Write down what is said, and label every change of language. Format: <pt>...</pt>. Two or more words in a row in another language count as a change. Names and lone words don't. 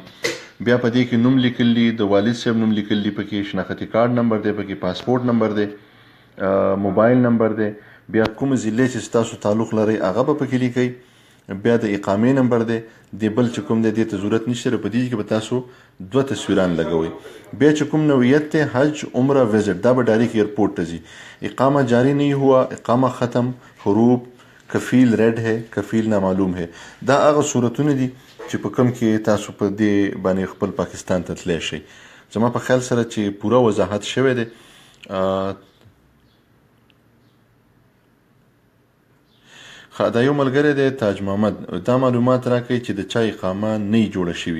<ps>بیا په دې کې نوم لیکلی، د والد صاحب نوم لیکلی، پکې شناختي کارډ نمبر دی، پکې پاسپورټ نمبر دی، موبایل نمبر دی، بیا کوم ضلع چې ستاسو تعلق لرئ هغه به پکې لیکئ، بیا د اقامې نمبر دی، د بل چې کوم دی دې ته ضرورت نشته، په دې کې به تاسو 2 تصویران لګوئ. بیا چې کوم نوعیت دی حج عمره وزټ دا به ډایرکټ ایئرپورٹ ته ځي.</ps> <ur>اقامه جاری نہیں ہوا، اقامه ختم، حروب، کفیل ریډ ہے، کفیل نامعلوم ہے،</ur> <ps>دا هغه صورتونه دي چې په کوم کې تاسو په دې باندې خپل پاکستان ته تللی شئ. زما په خیال سره چې پوره وضاحت شوی دی. دا یو ملګری دی تاج محمد، دا معلومات راکوي چې د چا اقامه نه جوړه شوي.</ps>